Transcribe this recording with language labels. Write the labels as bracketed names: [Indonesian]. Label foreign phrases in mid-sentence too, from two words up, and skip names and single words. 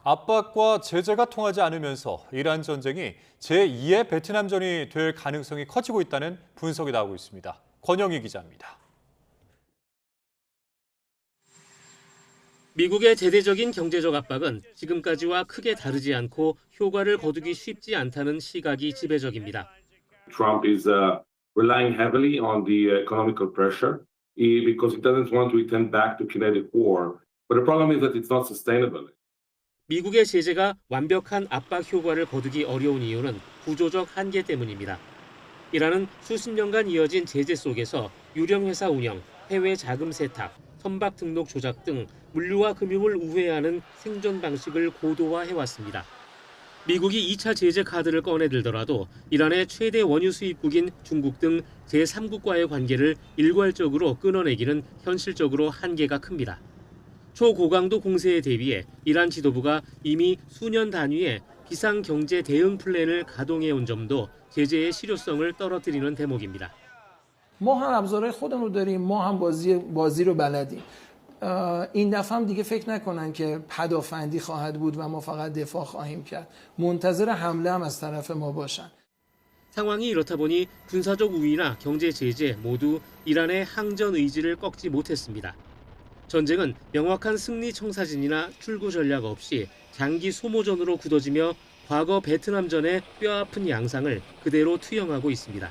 [Korean] 압박과 제재가 통하지 않으면서 이란 전쟁이 제2의 베트남전이 될 가능성이 커지고 있다는 분석이 나오고 있습니다. 권영희 기자입니다. 미국의 대대적인 경제적 압박은 지금까지와 크게 다르지 않고 효과를 거두기 쉽지 않다는 시각이 지배적입니다. [English] Trump is relying heavily on the economical pressure because he doesn't want to return back to kinetic war. But the problem is that it's not sustainable. [Korean] 미국의 제재가 완벽한 압박 효과를 거두기 어려운 이유는 구조적 한계 때문입니다. 이란은 수십 년간 이어진 제재 속에서 유령회사 운영, 해외 자금 세탁, 선박 등록 조작 등 물류와 금융을 우회하는 생존 방식을 고도화해왔습니다. 미국이 2차 제재 카드를 꺼내들더라도 이란의 최대 원유 수입국인 중국 등 제3국과의 관계를 일괄적으로 끊어내기는 현실적으로 한계가 큽니다. 초고강도 공세에 대비해 이란 지도부가 이미 수년 단위의 비상경제 대응 플랜을 가동해온 점도 제재의 실효성을 떨어뜨리는 대목입니다. [Persian] ما هم ابزارهای خودمون رو داریم ما هم بازی رو بلدیم این دفعه هم دیگه فکر نکنن که پدافندی خواهد بود و ما فقط دفاع خواهیم کرد منتظر حمله هم از طرف ما باشن [Korean] 상황이 이렇다 보니 군사적 우위나 경제 제재 모두 이란의 항전 의지를 꺾지 못했습니다. 전쟁은 명확한 승리 청사진이나 출구 전략 없이 장기 소모전으로 굳어지며 과거 베트남전의 뼈아픈 양상을 그대로 투영하고 있습니다.